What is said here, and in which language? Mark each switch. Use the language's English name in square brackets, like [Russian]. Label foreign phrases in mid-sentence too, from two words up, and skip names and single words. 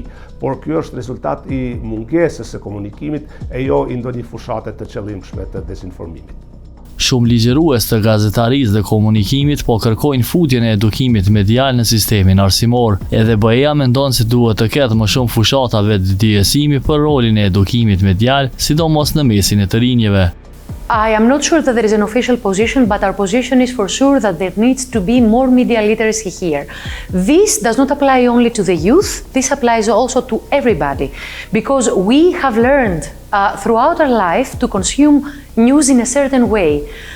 [Albanian] Por ky është rezultat i mungesës së komunikimit e jo i ndonjë fushate të qëllimshme të dezinformimit. Shumë ligjërues të gazetarisë dhe komunikimit po kërkojnë futjen e edukimit medial në sistemin arsimor. Edhe BE-ja mendon se duhet të ketë më shumë fushata vetëdijesimi për rolin e edukimit medial, sidomos në mesin e të rinjeve. [English] I am not sure that there is an official position, but our position is for sure that there needs to be more media literacy here. This does not apply only to the youth, this applies also to everybody, because we have learned throughout our life to consume news in a certain way.